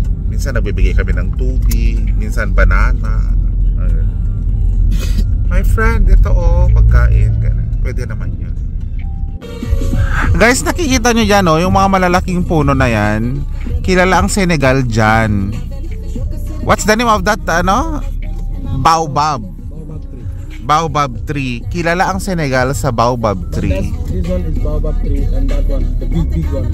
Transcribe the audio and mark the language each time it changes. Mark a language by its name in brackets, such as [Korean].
[Filipino] Minsan nagbibigay kami ng tubig, minsan banana. [English] My friend, [Filipino] ito pagkain. Pwede naman yan. Guys, nakikita nyo dyan yung mga malalaking puno na yan. Kilala ang Senegal dyan. [English] What's the name of that, Baobab. Baobab tree. [Filipino] Kilala ang Senegal sa Baobab tree. [English] This one is Baobab tree and that one, the big one.